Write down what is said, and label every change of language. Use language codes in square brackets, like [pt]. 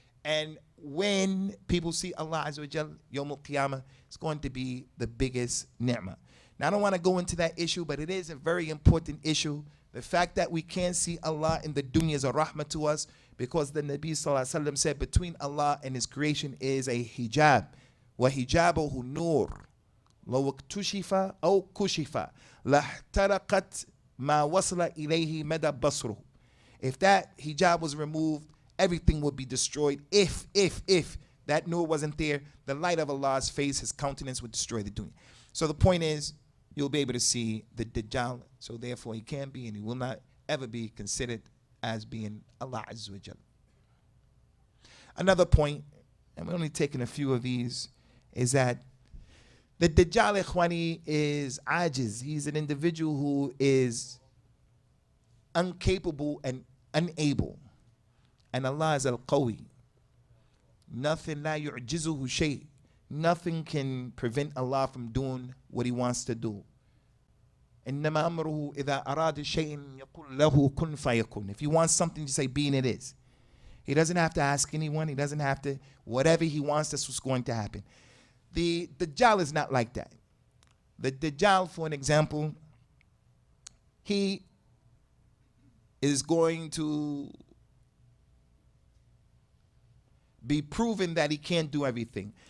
[en] And when people see Allah Azza wa Jal Yawm al-Qiyamah, it's going to be the biggest ni'mah. Now, I don't want to go into that issue, but it is a very important issue. The fact that we can't see Allah in the dunya is a rahmah to us, because the Nabi sallallahu alaihi wasallam said between Allah and his creation is a hijab. [ar] Wa hijabuhu nur. لو اكتشف أو كشف لاحترقت ما وصل إليه مدى بصره. [en] If that hijab was removed, everything would be destroyed. If that nur wasn't there, the light of Allah's face, his countenance, would destroy the dunya. So the point is, you'll be able to see the Dajjal. So therefore, he can't be, and he will not ever be considered as being Allah Azza wa Jal. Another point, and we're only taking a few of these, is that the Dajjal, Ikhwani, is ajiz. He's an individual who is incapable and unable. And Allah is al-Qawi. Nothing [ar] la yu'jizuhu shay. [en] Nothing can prevent Allah from doing what He wants to do. [ar] إنما أمره إذا أراد شيء يقول له كن فيكون. [en] If He wants something to say, be and it is. He doesn't have to ask anyone. He doesn't have to, whatever He wants, that's what's going to happen. The Dajjal is not like that. The Dajjal, for an example, he is going to be proven that he can't do everything.